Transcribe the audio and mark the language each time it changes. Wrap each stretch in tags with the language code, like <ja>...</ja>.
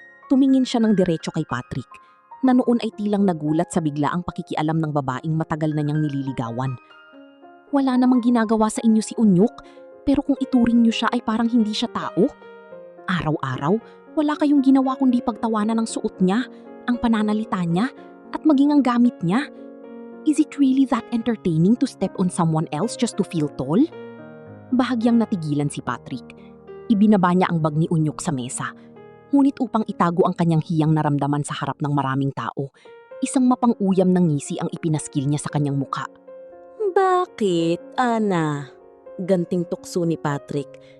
<tl>Tumingin siya ng diretso kay Patrick, na noon ay tilang nagulat sa biglaang pakikialam ng babaeng matagal na niyang nililigawan. Wala namang ginagawa sa inyo si Unyok, pero kung ituring niyo siya ay parang hindi siya tao. Araw-araw, wala kayong ginawa kundi pagtawanan ng suot niya, ang pananalita niya, at maging ang gamit niya.</tl> <en>Is it really that entertaining to step on someone else just to feel tall?</en> <tl>Bahagyang natigilan si Patrick. Ibinaba niya ang bag ni Unyok sa mesa. Ngunit upang itago ang kanyang hiyang naramdaman sa harap ng maraming tao, isang mapang-uyam ng ngisi ang ipinaskil niya sa kanyang mukha. Bakit, Ana? Ganting tukso ni Patrick.</tl>